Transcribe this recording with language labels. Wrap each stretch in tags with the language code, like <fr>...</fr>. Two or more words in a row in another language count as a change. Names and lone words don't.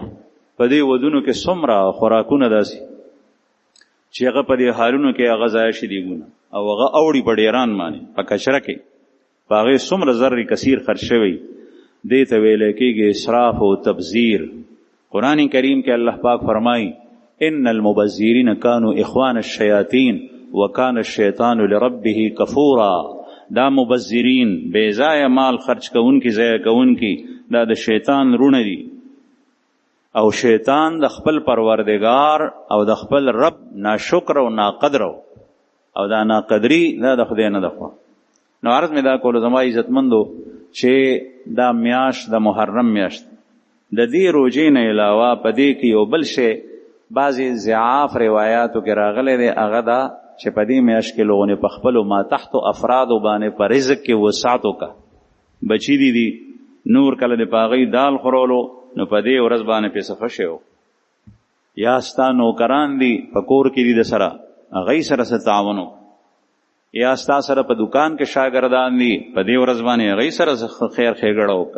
<ps>په دې ودونو کې څومره خوراکونه داسې چې هغه په دې حالونو کې هغه ضایع شي دیګونه، او هغه اوړي په ډیران باندې په کچره کې، باغې څومره زر کثیر خرج شوی دې ته ویل کېږي اسراف او تبذیر. قرآن کریم کې الله پاک فرمایي</ps> <ar>ان المبذرین كانوا اخوان الشیاطین وکان الشیطان لربه کفورا.</ar> <ps>دا مبذرین بے ضایع مال خرج کوونکي ضایع کوونکي دا د شیطان رونه دي او شیطان د خپل پروردگار او د خپل رب ناشکر او ناقدر او دا ناقدری دا د خدای نه ده. نو عرض مې دا کولو زما عزتمندو چې دا میاشت د محرم میاشت د دې روزې نه علاوه په دې کې یو بل شی بعضې ضعاف روایاتو کې راغلی دی، هغه دا چې په دې میاشت کې</ps> <ur>لوگوں نے</ur> <ps>په خپلو ماتحتو افرادو باندې په رزق کې وسعت وکړه. بچی دي نور کله د په هغوی دال خورولو نو په دې ورځ باندې پې صفه شوی، یا ستا نوکران دي په کور کې دي د سره هغوی سره څه تعاون وکړه، یا ستا سره په دکان کې شاګردان دي په دې ورځ باندې هغوی سره خیر ښېګړه وکړه.</ps>